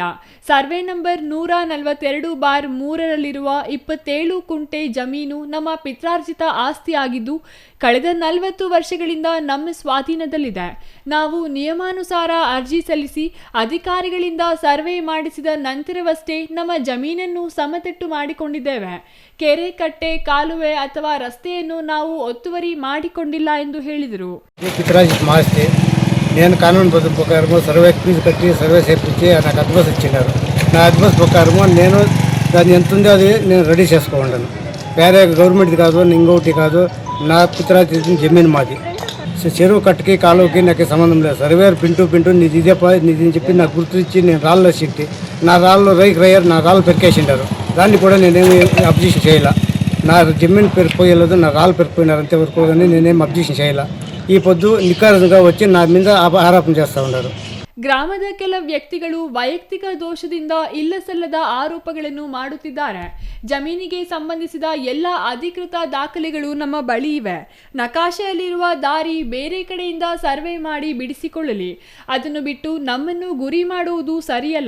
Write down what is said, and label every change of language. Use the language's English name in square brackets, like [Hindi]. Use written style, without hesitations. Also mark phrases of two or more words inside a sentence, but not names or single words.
[Kannada] ಸರ್ವೆ ನಂಬರ್ 142/3ರಲ್ಲಿರುವ 27 ಕುಂಟೆ ಜಮೀನು ನಮ್ಮ ಪಿತ್ರಾರ್ಜಿತ ಆಸ್ತಿಯಾಗಿದ್ದು ಕಳೆದ 40 ವರ್ಷಗಳಿಂದ ನಮ್ಮ ಸ್ವಾಧೀನದಲ್ಲಿದೆ. ನಾವು ನಿಯಮಾನುಸಾರ ಅರ್ಜಿ ಸಲ್ಲಿಸಿ ಅಧಿಕಾರಿಗಳಿಂದ ಸರ್ವೆ ಮಾಡಿಸಿದ ನಂತರವಷ್ಟೇ ನಮ್ಮ ಜಮೀನನ್ನು ಸಮತಟ್ಟು ಮಾಡಿಕೊಂಡಿದ್ದೇವೆ. ಕೆರೆ ಕಟ್ಟೆ ಕಾಲುವೆ ಅಥವಾ ರಸ್ತೆಯನ್ನು ನಾವು ಒತ್ತುವರಿ ಮಾಡಿಕೊಂಡಿಲ್ಲ ಎಂದು ಹೇಳಿದರು. [Telugu] నేను కానూన్ ప్రకారము [English] survey fee [Telugu] కట్టి సర్వే చేయించి నాకు అడ్వాన్స్ ఇచ్చినారు. నా అడ్వాన్స్ ప్రకారము నేను దాన్ని ఎంత ఉందో అది నేను రెడీ చేసుకోండాను. వేరే గవర్నమెంట్ది కాదు, ఇంకొకటి కాదు, నా పిత్రాజీ జమీన్ మాది. చెరువు కట్టుకి కాలువకి నాకు సంబంధం లేదు. సర్వేర్ పింటూ నీది ఇదే నీది అని చెప్పి నాకు గుర్తించి నేను రాళ్ళు సిట్టి నా రాళ్ళు రైయర్ నా రాళ్ళు పెరికేసిండారు. దాన్ని కూడా నేనేమి అబ్జెక్షన్ చేయాల. నా జమీన్ పెరిగిపోయలేదు, నా రాళ్ళు పెరిగిపోయినారు అంతవరకు కానీ నేనేం అబ్జెక్షన్ చేయాల. ఈ పొద్దు నికారుగా వచ్చి నా మీద ఆరోపణ చేస్తూ ఉన్నారు. [Kannada] ಗ್ರಾಮದ ಕೆಲ ವ್ಯಕ್ತಿಗಳು ವೈಯಕ್ತಿಕ ದೋಷದಿಂದ ಇಲ್ಲಸಲ್ಲದ ಆರೋಪಗಳನ್ನು ಮಾಡುತ್ತಿದ್ದಾರೆ. ಜಮೀನಿಗೆ ಸಂಬಂಧಿಸಿದ ಎಲ್ಲ ಅಧಿಕೃತ ದಾಖಲೆಗಳು ನಮ್ಮ ಬಳಿ ಇವೆ. ನಕಾಶೆಯಲ್ಲಿರುವ ದಾರಿ ಬೇರೆ ಕಡೆಯಿಂದ ಸರ್ವೆ ಮಾಡಿ ಬಿಡಿಸಿಕೊಳ್ಳಲಿ. ಅದನ್ನು ಬಿಟ್ಟು ನಮ್ಮನ್ನು ಗುರಿ ಮಾಡುವುದು ಸರಿಯಲ್ಲ.